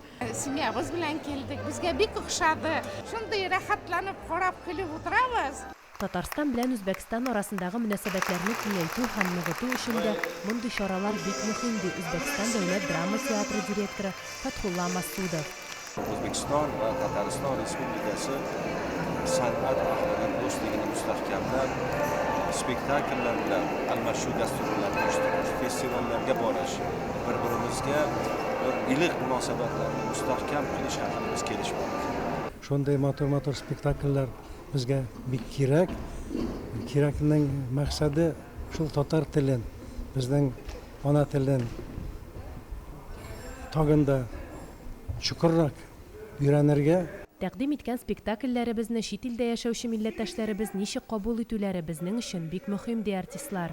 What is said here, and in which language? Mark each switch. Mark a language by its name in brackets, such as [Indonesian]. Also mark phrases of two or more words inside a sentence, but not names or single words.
[Tatar] Семьябыз белән килдек, безгә бик охшады. Шундый рәхәтләнеп карап көлеп утырабыз. Татарстан белән Үзбәкстан арасындагы мөнәсәбәтләрне киңәйтү һәм ныгыту өчен дә мондый чаралар бик мөһим ди Үзбәкстан дәүләт драма театры директоры Фатхулла Масудов. [Uzbek] O'zbekiston va Tatariston Respublikasi san'at ahlining do'stligini mustahkamlab, spektakllar bilan almashuv dasturlarini uyushtirish, festivallarga borish, bir-birimizga bir iliq munosabatlarni mustahkam qilish haqida biz kelishmoqdamiz. [Tatar] шундай матур спектакльләр безгә бик кирәк. Кирәкнең максаты шул татар телен, безнең ана телен тагында чукыррак өйрәнергә. Тәкъдим иткән спектакльләребезне чит илдә яшәүче милләттәшләребез ничек кабул итүләре безнең өчен бик мөһим ди артистлар.